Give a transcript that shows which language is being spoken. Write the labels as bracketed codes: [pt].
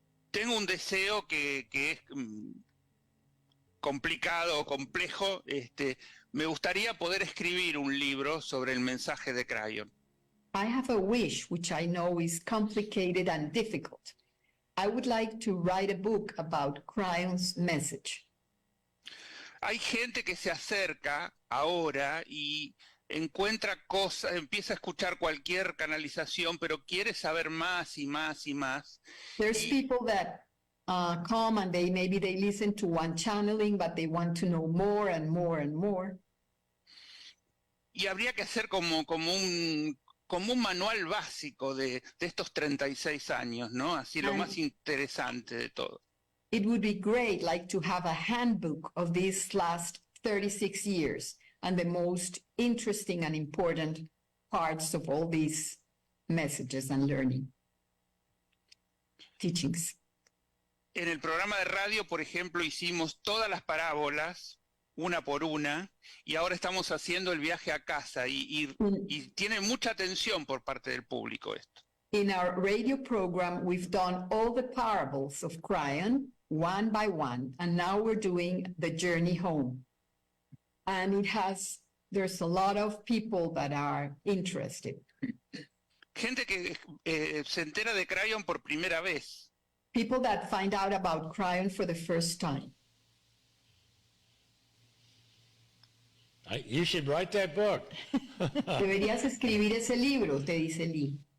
[es] Tengo un deseo que es complicado, complejo. Me gustaría poder escribir un libro sobre el mensaje de Kryon. [en] I have a wish, which I know is complicated and difficult. I would like to write a book about Cryon's message. [es] Hay gente que se acerca ahora y encuentra cosas, empieza a escuchar cualquier canalización, pero quiere saber más y más y más. [en] There's people that come and maybe they listen to one channeling, but they want to know more and more and more. [es] Y habría que hacer como un manual básico de estos 36 años, ¿no? Así lo más interesante de todo. [en] It would be great, like, to have a handbook of these last 36 years and the most interesting and important parts of all these messages and learning, teachings. [es] En el programa de radio, por ejemplo, hicimos todas las parábolas, una por una, y ahora estamos haciendo el viaje a casa, y tiene mucha atención por parte del público esto. [en] In our radio program, we've done all the parables of Kryon, one by one, and now we're doing the journey home. And there's a lot of people that are interested. [es] Gente que se entera de Kryon por primera vez. [en] People that find out about Kryon for the first time. You should write that book. [es] Deberías escribir ese libro, te dice Lee.